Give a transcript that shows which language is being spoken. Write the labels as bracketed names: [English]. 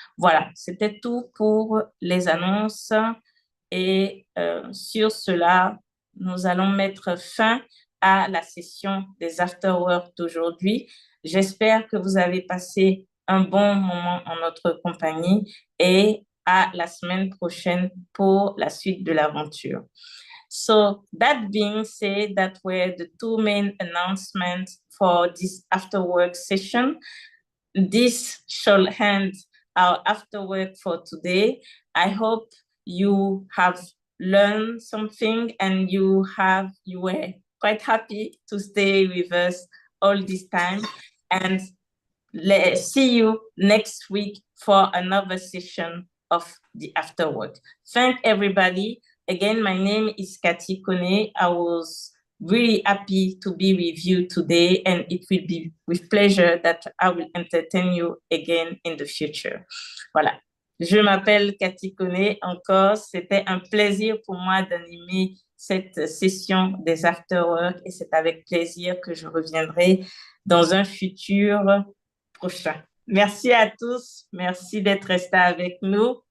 [French] Voilà, c'était tout pour les annonces. Et sur cela, nous allons mettre fin à la session des afterworks d'aujourd'hui. J'espère que vous avez passé un bon moment en notre compagnie et à la semaine prochaine pour la suite de l'aventure. [English] So that being said, that were the two main announcements for this afterwork session. This shall end our afterwork for today. I hope you have learned something and you were quite happy to stay with us all this time. And let's see you next week for another session of the afterwork. Thank everybody. Again, my name is Cathy Kone. I was really happy to be with you today, and it will be with pleasure that I will entertain you again in the future. [French] Voilà. Je m'appelle Cathy Kone. Encore, c'était un plaisir pour moi d'animer cette session des afterwork et c'est avec plaisir que je reviendrai dans un futur prochain. Merci à tous. Merci d'être restés avec nous.